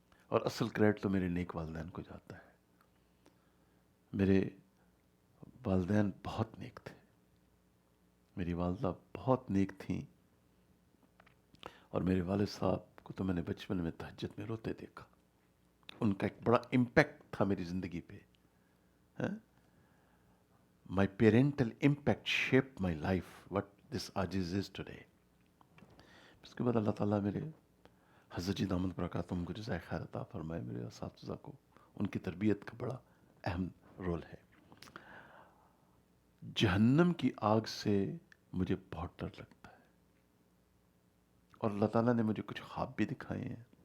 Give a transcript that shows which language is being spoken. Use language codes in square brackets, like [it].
[ur] اور اصل کریڈٹ تو میرے نیک والدین کو جاتا ہے. میرے والدین بہت نیک تھے، میری والدہ بہت نیک تھیں، اور میرے والد صاحب کو تو میں نے بچپن میں تہجد میں روتے دیکھا. ان کا ایک بڑا امپیکٹ تھا میری زندگی پہ. [en] my parental impact shaped my life, what this ajiz is today. [ur] اس کے بعد اللہ تعالیٰ میرے حضرت جی دامت برکاتہم کو جزائے خیر عطا فرمائے. میرے اساتذہ کو ان کی تربیت کا بڑا اہم رول ہے. جہنم کی آگ سے مجھے بہت ڈر لگتا ہے، اور اللہ تعالیٰ نے مجھے کچھ خواب بھی دکھائے ہیں.